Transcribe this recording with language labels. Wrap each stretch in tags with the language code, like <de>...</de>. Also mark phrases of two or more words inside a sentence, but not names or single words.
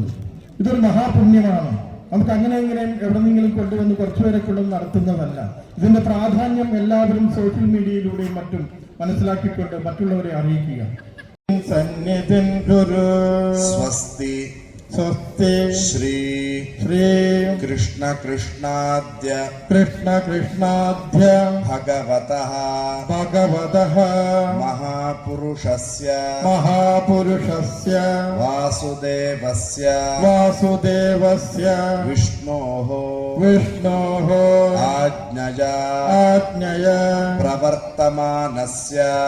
<ml>ഇതൊരു മഹാപുണ്യമാണ്. നമുക്ക് അങ്ങനെ എവിടെന്നെങ്കിലും കൊണ്ടുവന്ന് കുറച്ചുപേരെ കൊണ്ടുവന്ന് നടത്തുന്നതല്ല. ഇതിന്റെ പ്രാധാന്യം എല്ലാവരും</ml> <en>social media-യിലൂടെയും</en> <ml>മറ്റും മനസ്സിലാക്കിക്കൊണ്ട് മറ്റുള്ളവരെ അറിയിക്കുക.</ml> <sa>സന്നിധിൻ ഗുരു സ്വസ്തി സ്വസ്തി. स्वस्ति श्री कृष्ण कृष्णाद्य भगवतः महापुरुषस्य वासुदेवस्य विष्णोः आज्ञया प्रवर्तमानस्य</sa>